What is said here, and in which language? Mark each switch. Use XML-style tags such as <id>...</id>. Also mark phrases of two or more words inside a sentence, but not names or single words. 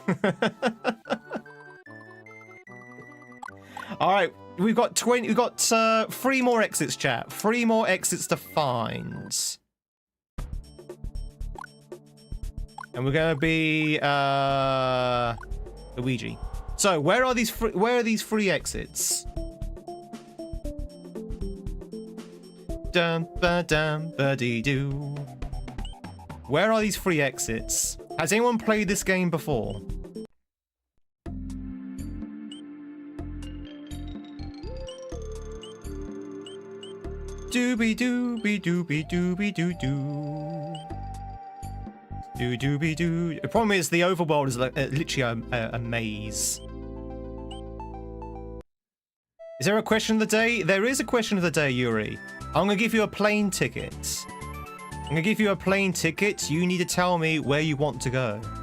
<en>All right, we've got 3 more exits, chat. 3 more exits to find. And we're gonna be Luigi. So where are these 3 exits? Dum ba dum ba dee doo. Where are these 3 exits? Has anyone played this game before? Doobie doobie doobie doobie doo doo. Doo doobie doo. The problem is the overworld is like literally a maze. Is there a question of the day? There is a question of the day, Yuri. I'm gonna give you a plane ticket. I'm gonna give you a plane ticket. You need to tell me where you want to go.</en>